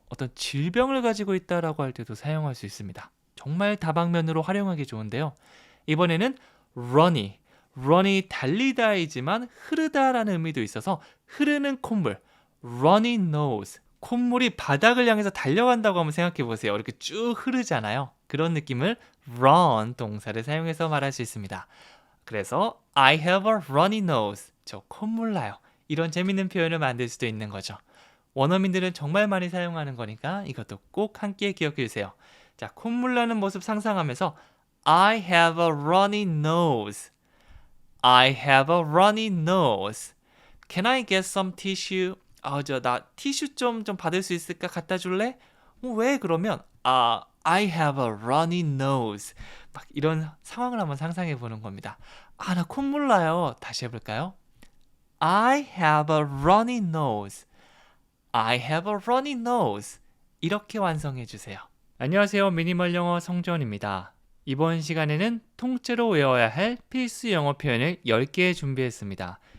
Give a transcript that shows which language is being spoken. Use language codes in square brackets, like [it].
[ko] 어떤 질병을 가지고 있다라고 할 때도 사용할 수 있습니다. 정말 다방면으로 활용하기 좋은데요. 이번에는 runny. run이 달리다이지만 흐르다라는 의미도 있어서 흐르는 콧물, runny nose. 콧물이 바닥을 향해서 달려간다고 한번 생각해 보세요. 이렇게 쭉 흐르잖아요. 그런 느낌을 run 동사를 사용해서 말할 수 있습니다. [en] 그래서 I have a runny nose. [ko] 저 콧물 나요. 이런 재밌는 표현을 만들 수도 있는 거죠. 원어민들은 정말 많이 사용하는 거니까 이것도 꼭 함께 기억해 주세요. 자, 콧물 나는 모습 상상하면서 [en] I have a runny nose. I have a runny nose. Can I get some tissue? [ko] 나 티슈 좀 받을 수 있을까? 갖다 줄래? 왜 그러면 [en] I have a runny nose. [ko] 막 이런 상황을 한번 상상해 보는 겁니다. 나 콧물 나요. 다시 해볼까요? [en] I have a runny nose. I have a runny nose. [ko] 이렇게 완성해 주세요. 안녕하세요. 미니멀 영어 성전입니다. 이번 시간에는 통째로 외워야 할 필수 영어 표현을 10개 준비했습니다.